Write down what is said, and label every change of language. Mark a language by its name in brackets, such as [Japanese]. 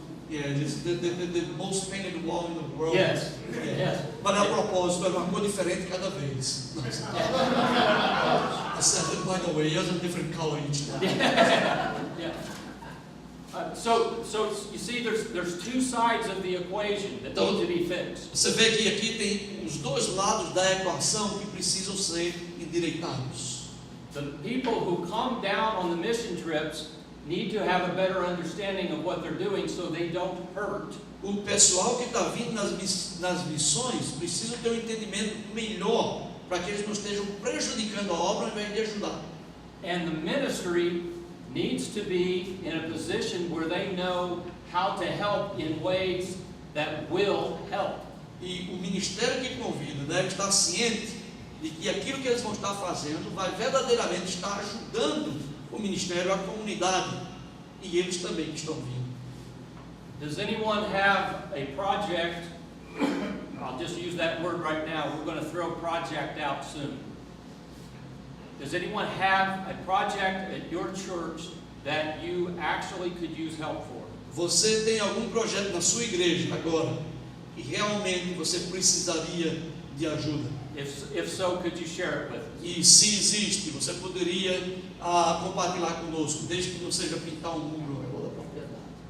[English] Yeah, this is the most painted wall in the world. Yes. Yeah. Yes. [Portuguese] Mas a propósito, era uma cor diferente cada vez. [English] I said it, by the way, it was a different color each time. Yeah. So you see, there's two sides of the equation that need to be fixed. [Portuguese] Você vê que aqui tem os dois lados da equação que precisam ser endireitados. [English] The people who come down on the mission trips need to have a better understanding of what they're doing so they don't hurt. [Portuguese] O pessoal que está vindo nas missões precisa ter um entendimento melhor para que eles não estejam prejudicando a obra ao invés de ajudar. [English] And the ministry needs to be in a position where they know how to help in ways that will help. [Portuguese] E o ministério que convida deve estar ciente de que aquilo que eles vão estar fazendo vai verdadeiramente estar ajudando o ministério, a comunidade, e eles também que estão vindo. [English] Does anyone have a project? I'll just use that word right now. We're going to throw project out soon. Does anyone have a project at your church that you actually could use help for? [Portuguese] Você tem algum projeto na sua igreja agora que realmente você precisaria de ajuda? [English] If so, could you share it with us? [Portuguese] E se existe, você poderia compartilhar conosco, desde que não seja pintar um muro ao redor da propriedade.